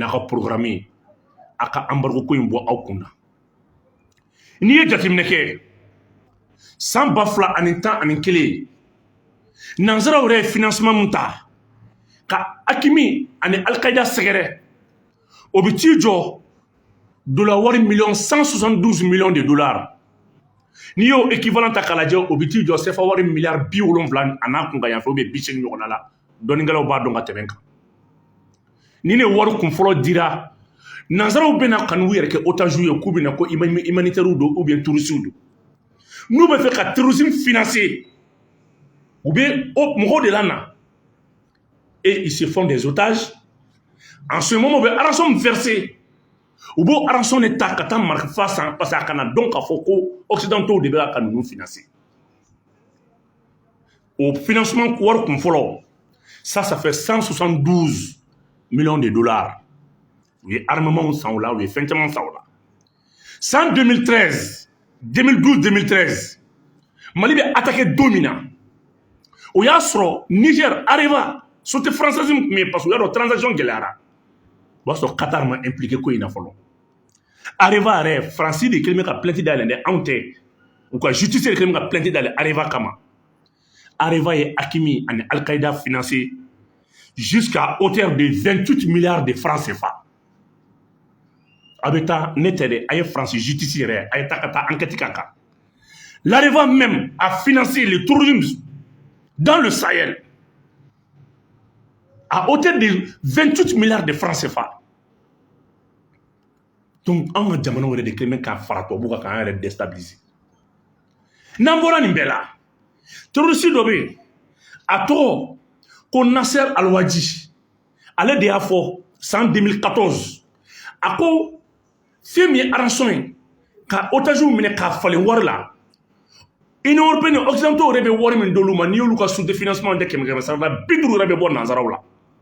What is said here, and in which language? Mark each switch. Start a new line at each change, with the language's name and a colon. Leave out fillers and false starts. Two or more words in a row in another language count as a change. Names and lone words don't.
Bambara: n'a ka programme ye a ka embargo ko in bɔ aw kun na n'i ye jateminɛ kɛ san 2011 nanzaraw yɛrɛ ye financement mun ta ka Hakimi ani Al-Qaïda sɛgɛrɛ o bɛ t'i jɔ dollar wari million
French: 172 millions de dollars
Bambara: n'i y'o équivalent ta k'a lajɛ o bɛ t'i jɔ CFA wari miliyari 70 a n'a kun ka yan fɛ
French: ou bien
Bambara: 80 ɲɔgɔnna la dɔnnikɛlaw b'a dɔn ka tɛmɛ kan ni ne wari kun fɔlɔ dira nanzaraw bɛna kanu yɛrɛ kɛ otage ye k'u bɛna ko humanitaire do
French: ou bien touriste
Bambara: do n'u bɛ fɛ ka terrorisme financer u bɛ mɔgɔw de la na
French: et ils se font des otages en ce moment
Bambara: u bɛ
French: rançon verser
Bambara: u b'o rançon de ta ka taa marifa san
French: parce que
Bambara: a kana dɔn k'a fɔ ko occidentaux de bɛ ka ninnu financer
French: au financement
Bambara: wari kun fɔlɔ
French: ça fait 172 millions de dollars
Bambara: u ye armement san o la u ye fɛn caman san o la san 2013 2012-2013 Mali bɛ attaqué don min na o y'a sɔrɔ Niger Areva
French: société française
Bambara: min tun bɛ yen parce que o y'a dɔn transaction gɛlɛyara o b'a sɔrɔ Qatar ma impliqué ko in na fɔlɔ Areva yɛrɛ Faransi de kɛlen bɛ ka plainte dayɛlɛ dɛ anw tɛ u ka justice de kɛlen bɛ ka plainte dayɛlɛ Areva kama Areva ye Hakimi ani Al-Qaïda
French: financé jusqu'à hauteur de 28 milliards de francs CFA.
Bambara: A bɛ taa ne tɛ dɛ a ye Faransi justice yɛrɛ a ye taa ka taa enquête k'a kan.
French: L'Areva même a financé le terrorisme dans le Sahel à hauteur de 28 milliards de francs CFA. Donc,
Bambara: an ka jamana wɛrɛ de kɛlen bɛ k'a fara tubabuw kan k'an yɛrɛ déstabiliser. N'an bɔra nin bɛɛ la, terroriste dɔ bɛ yen, a tɔgɔ ko Nasser Al-Wadi, ale de y'a fɔ san 2014 a ko fɛn min ye rançon ye ka otages minɛ k'a falen wari la
French: Union européenne occidentaux
Bambara: yɛrɛ bɛ wari min d'olu ma n'i y'olu ka sous-financement de 100 sara la 50 yɛrɛ bɛ bɔ nanzaraw la